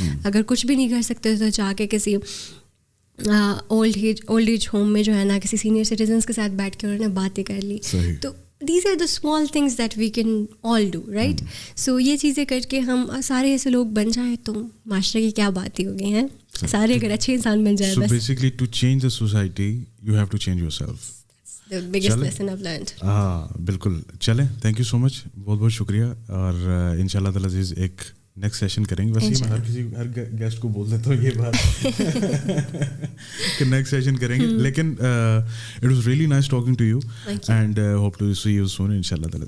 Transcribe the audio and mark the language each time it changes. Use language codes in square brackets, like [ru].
[ur] اگر کچھ بھی نہیں کر سکتے تو جا کے کسی اولڈ ایج ہوم میں جو ہے نا کسی سینئر سٹیزنس کے ساتھ بیٹھ کے انہوں نے باتیں کر لی. [en] تو these are the small things that we can all do, right. [ur] سو یہ چیزیں کر کے ہم سارے ایسے لوگ بن جائیں تو معاشرے کی کیا بات ہی ہو گئی ہیں, سارے اگر اچھے انسان بن جائیں. [en] So basically to change the society you have to change yourself. The biggest lesson I've learned. [ur] ہاں بالکل. چلیں, [en] thank you so much, [ur] بہت بہت شکریہ. اور ان شاء اللہ تعالیٰ عزیز ایک نیکسٹ سیشن کریں گے. ویسے میں ہر گیسٹ کو بول دیتا ہوں یہ بات کہ نیکسٹ سیشن کریں گے, لیکن [en] it was really nice talking to you, and hope to see you soon [ur] ان شاء اللہ تعالیٰ.